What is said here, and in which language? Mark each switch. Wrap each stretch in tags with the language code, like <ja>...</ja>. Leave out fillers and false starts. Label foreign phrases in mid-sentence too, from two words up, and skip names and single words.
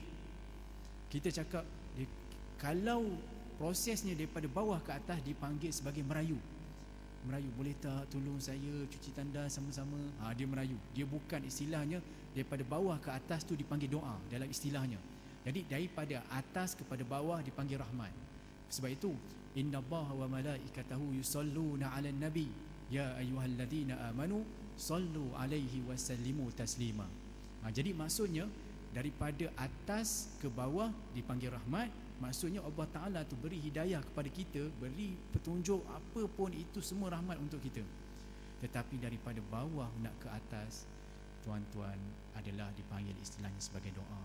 <ms>Kita cakap kalau prosesnya daripada bawah ke atas dipanggil sebagai merayu, boleh tak tolong saya cuci tandas sama-sama? Dia merayu. Dia bukan istilahnya daripada bawah ke atas tu dipanggil doa dalam istilahnya. Jadi daripada atas kepada bawah dipanggil rahmat. Sebab itu</ms> <ar>إن الله وملائكته يصلون على النبي يا أيها الذين آمنوا صلوا عليه وسلموا تسليما.</ar> <ms>Jadi maksudnya daripada atas ke bawah dipanggil rahmat. Maksudnya Allah Ta'ala tu beri hidayah kepada kita, beri petunjuk apa pun, itu semua rahmat untuk kita. Tetapi daripada bawah nak ke atas, tuan-tuan, adalah dipanggil istilahnya sebagai doa.</ms>